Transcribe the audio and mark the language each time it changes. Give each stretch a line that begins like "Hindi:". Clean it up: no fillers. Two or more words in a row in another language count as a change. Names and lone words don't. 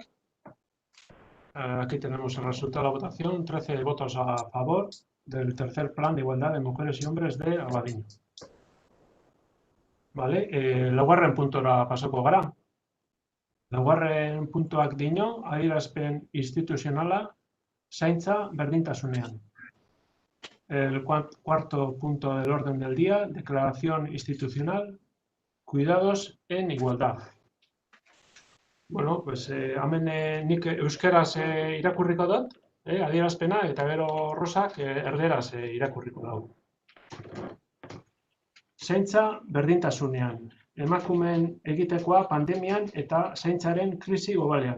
Spanish: Aquí tenemos el resultado de la votación, 13 votos a favor del tercer plan de igualdad de mujeres y hombres de Abadiño.
Basque: Vale, laugarren puntora pasako gara. Laugarren puntuak dio, adierazpen instituzionala, zaintza berdintasunean.
Spanish: El cuarto punto del orden del día, declaración institucional, cuidados en igualdad. Bueno, pues
Basque: hemen nik euskeraz irakurriko dut, adierazpena, eta gero Rosak erderaz irakurriko dugu. Zaintza berdintasunean, emakumeen egitekoa pandemian eta zaintzaren krisi globalean.